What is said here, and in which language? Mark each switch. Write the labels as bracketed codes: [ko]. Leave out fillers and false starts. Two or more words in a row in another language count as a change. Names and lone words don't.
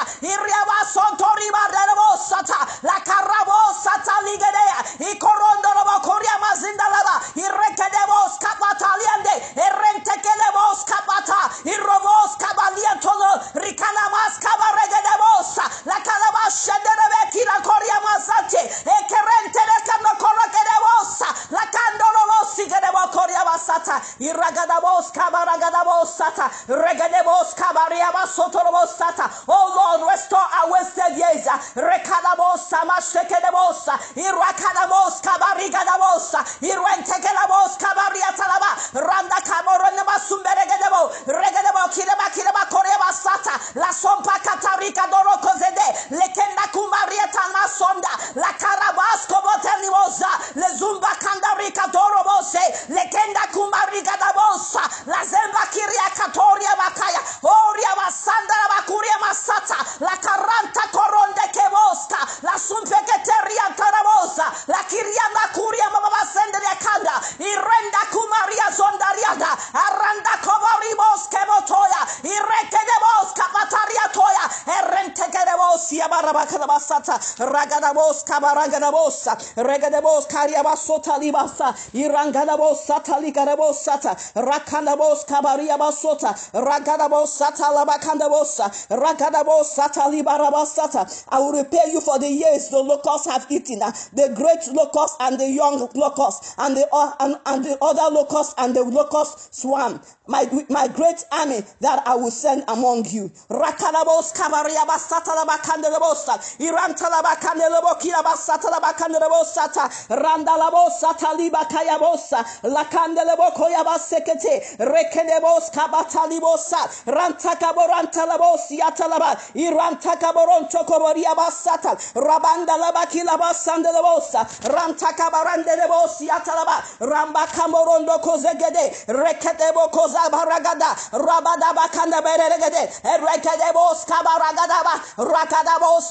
[en] iriaba sontori barebosa la karabosa taligedea ikorondo robo kuria mazinda laba irekede bos kapataliande erentekele bos kapata irobos kabaliantolo rikana mas kabaregede bosa la kalabasha derebe kira koria mazante ekerente lekano korogede bosa la kandoro bosi gedebo koria basata iragadabos kabaragadabos sata regadebos kabariabas sotorobos sata. Oh Lord, restore our wasted years. Rekadabos samashekedebos irakadabos kabarigadabos irentekelabos kabariatalaba randa kamoroneba sumberegedebo regedebo kireba koreba sata la sompa katarika doroko zede lekenda kumarieta masonda la karabasco botelimoza le zumba kandarika dorobose lekenda kumariga da bosa la zemba kiria katoria bakaya oria basanda bakuria masata la karanta koronde keboska la sumpeketeria tarabosa la kirianda kuria baba sende ya kanda irenda kumaria zondariada aranda koboribos kebotoya irekedebos kapataria toya erentekedebos yabarabaka basata ragadabos kabaragadabosa regadebos karia basota libasa irangadabos sataligadabos sata rakanabos kabaria basota ragadabos sata labakandabosa ragadabos sata libarabasata. I will repay you for the years the locusts have eaten, the great locust and the young locust and the other locust and the locust swarm, my great army that I will send among you. Rakanabos kabaria basata labakandabosa iranta labakandelobokira basata labakandelobosata randalabos sata libakayabosa lakandeleboko yabasekete rekenebos kabatalibosa rantakaborantalabosi yatalaba irantakaboronto koboria basata rabanda labakila basandelebosa rantakabarandelebosi yatalaba ramba kamorondo kozegede reketebo kozabaragada rabada bakanda beregede rekedebos kabaragada rakadabos sata